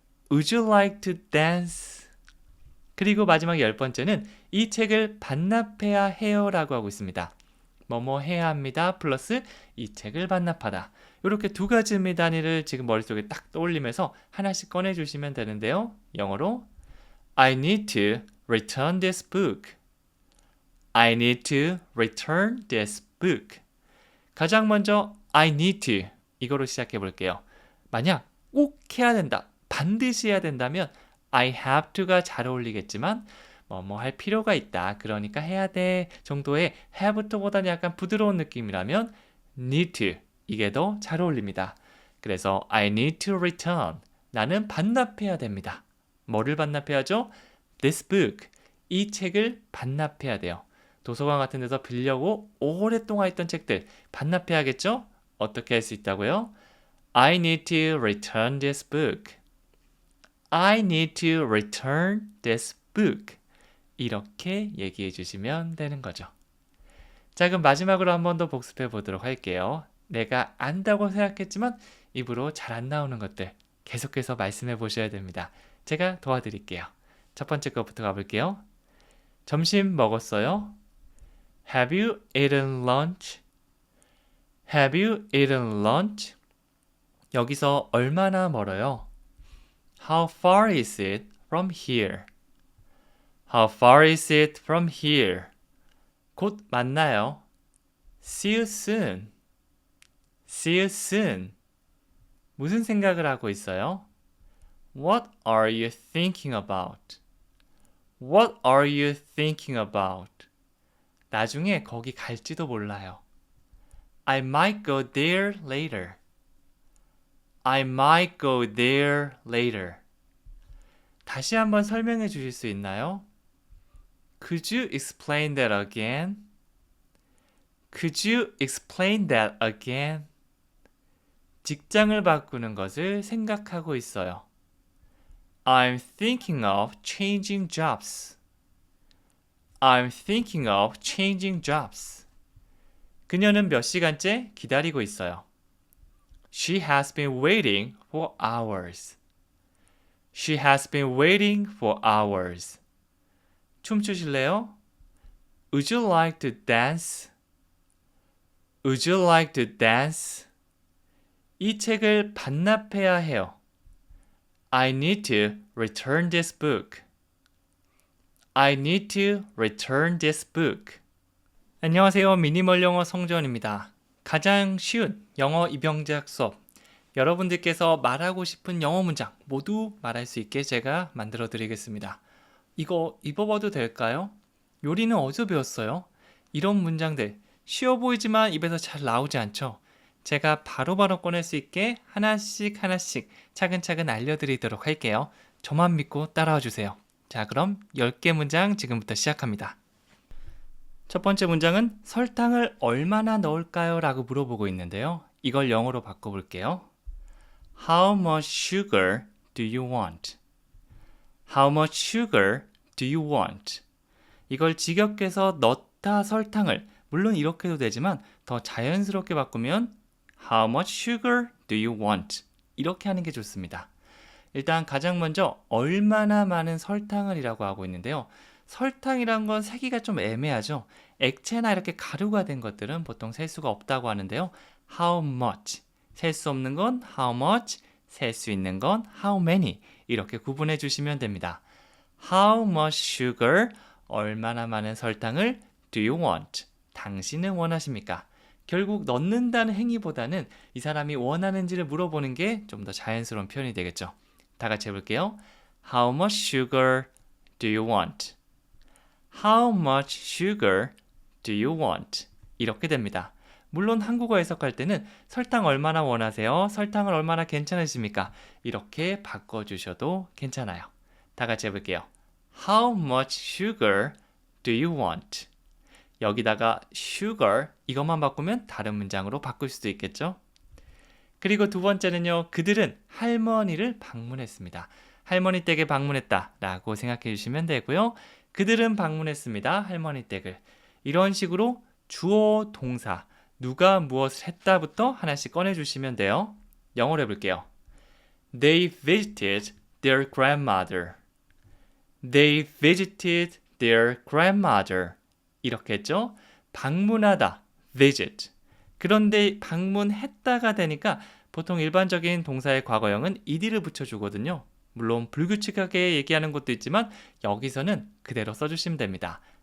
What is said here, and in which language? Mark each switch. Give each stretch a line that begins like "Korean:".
English: Would you like to dance?
Korean: 그리고 마지막 10번째는 이 책을 반납해야 해요 라고 하고 있습니다. 뭐뭐 해야 합니다 플러스 이 책을 반납하다. 이렇게 두 가지 의미 단위를 지금 머릿속에 딱 떠올리면서 하나씩 꺼내주시면 되는데요. 영어로
English: I need to return this book. I need to return this book.
Korean: 가장 먼저
English: I need to
Korean: 이거로 시작해 볼게요. 만약 꼭 해야 된다, 반드시 해야 된다면
English: I have to
Korean: 가 잘 어울리겠지만 뭐 할 필요가 있다, 그러니까 해야 돼 정도의
English: have to
Korean: 보다는 약간 부드러운 느낌이라면
English: need to
Korean: 이게 더 잘 어울립니다. 그래서
English: I need to return
Korean: 나는 반납해야 됩니다. 뭐를 반납해야죠?
English: This book
Korean: 이 책을 반납해야 돼요. 도서관 같은 데서 빌려고 오랫동안 있던 책들 반납해야겠죠? 어떻게 할 수 있다고요?
English: I need to return this book. I need to return this book.
Korean: 이렇게 얘기해 주시면 되는 거죠. 자, 그럼 마지막으로 한 번 더 복습해 보도록 할게요. 내가 안다고 생각했지만 입으로 잘 안 나오는 것들 계속해서 말씀해 보셔야 됩니다. 제가 도와드릴게요. 첫 번째 거부터 가볼게요. 점심 먹었어요?
English: Have you eaten lunch? Have you eaten lunch?
Korean: 여기서 얼마나 멀어요?
English: How far is it from here? How far is it from here?
Korean: 곧 만나요.
English: See you soon. See you soon.
Korean: 무슨 생각을 하고 있어요?
English: What are you thinking about? What are you thinking about?
Korean: 나중에 거기 갈지도 몰라요.
English: I might go there later. I might go there later.
Korean: 다시 한번 설명해 주실 수 있나요?
English: Could you explain that again? Could you explain that again?
Korean: 직장을 바꾸는 것을 생각하고 있어요.
English: I'm thinking of changing jobs. I'm thinking of changing jobs.
Korean: 그녀는 몇 시간째 기다리고 있어요.
English: She has been waiting for hours. She has been waiting for hours.
Korean: 춤추실래요?
English: Would you like to dance? Would you like to dance?
Korean: 이 책을 반납해야 해요.
English: I need to return this book. I need to return this book.
Korean: 안녕하세요. 미니멀 영어 성전입니다. 가장 쉬운 영어 입영작 수업. 여러분들께서 말하고 싶은 영어 문장 모두 말할 수 있게 제가 만들어 드리겠습니다. 이거 입어봐도 될까요? 요리는 어디서 배웠어요? 이런 문장들 쉬워 보이지만 입에서 잘 나오지 않죠? 제가 바로바로 꺼낼 수 있게 하나씩 차근차근 알려드리도록 할게요. 저만 믿고 따라와 주세요. 자, 그럼 10개 문장 지금부터 시작합니다. 첫 번째 문장은 설탕을 얼마나 넣을까요? 라고 물어보고 있는데요. 이걸 영어로 바꿔볼게요.
English: How much sugar do you want? How much sugar do you want?
Korean: 이걸 직역해서 넣다 설탕을, 물론 이렇게 해도 되지만 더 자연스럽게 바꾸면
English: How much sugar do you want?
Korean: 이렇게 하는 게 좋습니다. 일단 가장 먼저 얼마나 많은 설탕을 이라고 하고 있는데요. 설탕이란 건 세기가 좀 애매하죠. 액체나 이렇게 가루가 된 것들은 보통 셀 수가 없다고 하는데요.
English: How much?
Korean: 셀 수 없는 건
English: how much?
Korean: 셀 수 있는 건
English: how many?
Korean: 이렇게 구분해 주시면 됩니다.
English: How much sugar?
Korean: 얼마나 많은 설탕을
English: do you want?
Korean: 당신은 원하십니까? 결국 넣는다는 행위보다는 이 사람이 원하는지를 물어보는 게 좀 더 자연스러운 표현이 되겠죠. 다 같이 해볼게요.
English: How much sugar do you want? How much sugar do you want?
Korean: 이렇게 됩니다. 물론 한국어 해석할 때는 설탕 얼마나 원하세요? 설탕을 얼마나 괜찮으십니까? 이렇게 바꿔주셔도 괜찮아요. 다 같이 해볼게요.
English: How much sugar do you want?
Korean: 여기다가 sugar 이것만 바꾸면 다른 문장으로 바꿀 수도 있겠죠? 그리고 두 번째는요. 그들은 할머니를 방문했습니다. 할머니 댁에 방문했다 라고 생각해 주시면 되고요. 그들은 방문했습니다. 할머니 댁을. 이런 식으로 주어 동사 누가 무엇을 했다부터 하나씩 꺼내주시면 돼요. 영어로 해볼게요.
English: They visited their grandmother. They visited their grandmother.
Korean: 이렇게 했죠. 방문하다, visit. 그런데 방문했다가 되니까 보통 일반적인 동사의 과거형은 ed를 붙여주거든요. 물론 불규칙하게 얘기하는 것도 있지만 여기서는 그대로 써주시면 됩니다.